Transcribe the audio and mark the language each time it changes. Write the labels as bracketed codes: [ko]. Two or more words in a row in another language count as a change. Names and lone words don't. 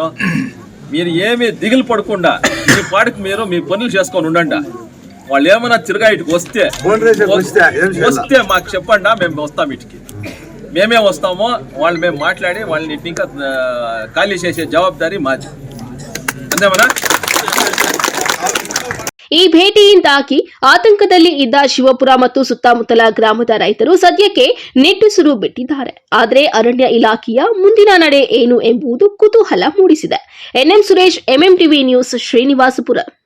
[te] మీరు ఏమి దిగులు పడకుండా మీ పాటికి మీరు మీ పనులు చేసుకొని ఉండండి. వాళ్ళు ఏమైనా తిరగా ఇటుకు వస్తే మాకు చెప్పండి, మేము వస్తాం. ఇటుకి మేమే వస్తామో వాళ్ళు మేము మాట్లాడి వాళ్ళని ఇటు ఇంకా ఖాళీ చేసే జవాబారి మాది. అంతేమన్నా? [kn] ಈ ಭೇಟಿಯಿಂದಾಗಿ ಆತಂಕದಲ್ಲಿ ಇದ್ದ ಶಿವಪುರ ಮತ್ತು ಸುತ್ತಮುತ್ತಲ ಗ್ರಾಮದ ರೈತರು ಸದ್ಯಕ್ಕೆ ನಿಟ್ಟುಸಿರು ಬಿಟ್ಟಿದ್ದಾರೆ. ಆದರೆ ಅರಣ್ಯ ಇಲಾಖೆಯ ಮುಂದಿನ ನಡೆ ಏನು ಎಂಬುದು ಕುತೂಹಲ ಮೂಡಿಸಿದೆ. ಎನ್ಎಂ ಸುರೇಶ್, ಎಂಎಂಟಿವಿ ನ್ಯೂಸ್, ಶ್ರೀನಿವಾಸಪುರ.